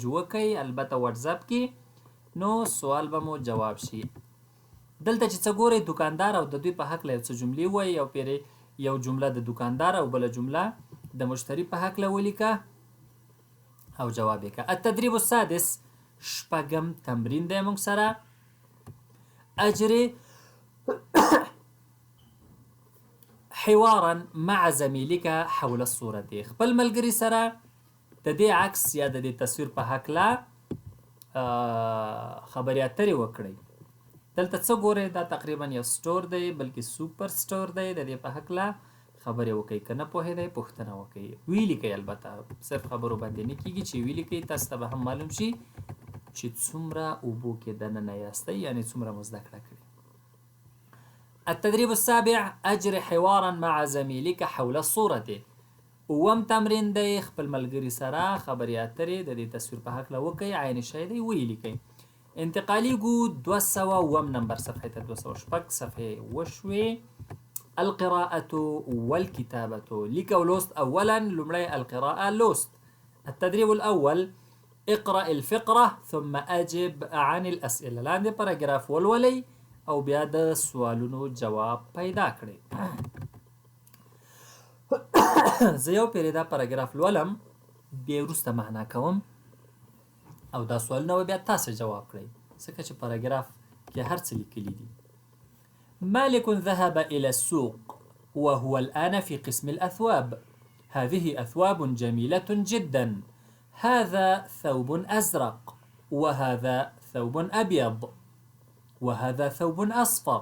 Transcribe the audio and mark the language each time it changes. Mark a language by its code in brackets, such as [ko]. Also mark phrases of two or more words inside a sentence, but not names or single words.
[ps] وکئ البته واتساپ کې نو سوال به مو جواب شي دلته چې څه ګورئ دوکاندار او د دوی په هکله یو څه جملې وایي او پیرې یو جمله د دوکاندار او بله جمله د مشتری په هکله ولیکه او جواب یې کړه [ar] التدریب السادس [ps] شپږم تمرین دی موږ سره اجري [ar] حوارا مع زميلك حول الصورة [ps] خپل ملګري سره د دې عکس یا د دې تصویر په هکله خبرې اترې وکړئ دلته څه ګورئ دا تقریبا یو سټور دی بلکې سوپر سټور دی د دې په هکله خبرې وکړئ که نه پوهېدئ پوښتنه وکړئ ویې لیکئ البته صرف خبرو باندې نه کېږي چې ویې لیکئ تاسو ته به هم معلوم شي چې څومره اوبو کې دننه یاستئ یعنې څومره مو زده کړه کړې [ar] التدريب السابع أجري حوارا مع زميلك حول الصورة [ps] اووم تمرین دی خپل ملګري سره خبرې اترې د دې تصویر په هکله وکړئ عین شی دی ویې لیکئ. انتقالیږو 200 نمبر صفحې ته 206 صفحې وشوې. [ar] القراءة والكتابة [ps] لیک او لوست. اولا لومړی القراءة لوست. [ar] التدريب الأول اقرأ الفقرة ثم أجب عن الأسئلة. [ps] لاندې پاراګراف ولولئ او بیا د سوالونو جواب پیدا کړئ. زه یو پیرې دا پاراګراف لولم بیا وروسته معنا کوم او دا سوالونه به بیا تاسو جواب کړئ ځکه چې پاراګراف کې هر څه لیکلي دي. [ar] مالك ذهب إلى السوق وهو الآن في قسم الأثواب. هذه أثواب جميلة جدا. هذا ثوب أزرق وهذا ثوب أبيض وهذا ثوب أصفر.